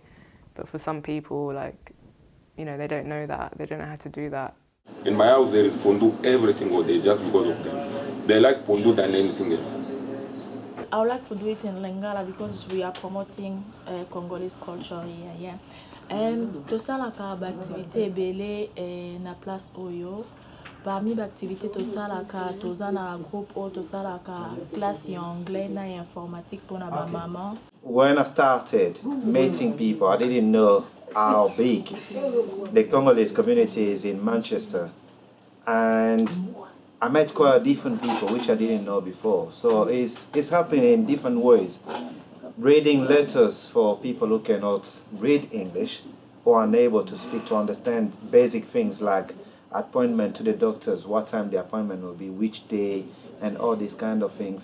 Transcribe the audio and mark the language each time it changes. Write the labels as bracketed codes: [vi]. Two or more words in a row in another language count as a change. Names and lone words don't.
[en] But for some people, like, you know, they don't know that. They don't know how to do that. In my house, there is pondu every single day just because of them. They like pondu than anything else. I would like to do it in Lingala because we are promoting Congolese culture here. Yeah. [ln] And tosalaka activité belé na place Oyo. [fr] Parmi l'activité [ln] tosalaka tozana groupe o tosalaka [fr] classe anglais [ln] na informatique pour na maman. [en] When I started meeting people, I didn't know how big the Congolese community is in Manchester, and I met quite different people which I didn't know before. So it's happening in different ways. Reading letters for people who cannot read English or unable to speak to understand basic things like appointment to the doctors, what time the appointment will be, which day, and all these kind of things.